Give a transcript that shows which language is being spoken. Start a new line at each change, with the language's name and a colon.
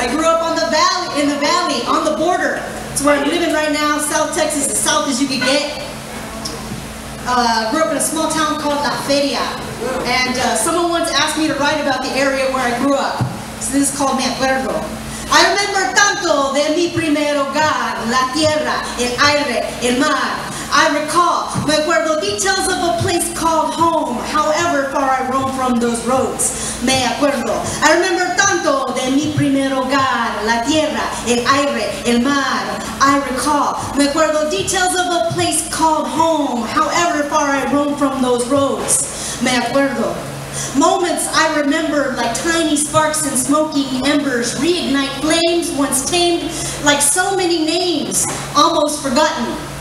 English: I grew up on the valley, on the border. It's where I'm living right now, South Texas, as south as you can get. Grew up in a small town called La Feria. And someone once asked me to write about the area where I grew up. So this is called Me Acuerdo. I remember
Spanish: tanto de mi primer hogar, la tierra, el aire, el mar.
English: I recall,
Spanish: me acuerdo
English: details of a place called home, however far I roam from those roads.
Spanish: Me acuerdo.
English: I remember
Spanish: tanto de mi primer hogar, la tierra, el aire, el mar.
English: I recall,
Spanish: me acuerdo
English: details of a place called home, however far I roam from those roads.
Spanish: Me acuerdo.
English: Moments I remember like tiny sparks and smoking embers reignite flames once tamed like so many names, almost forgotten.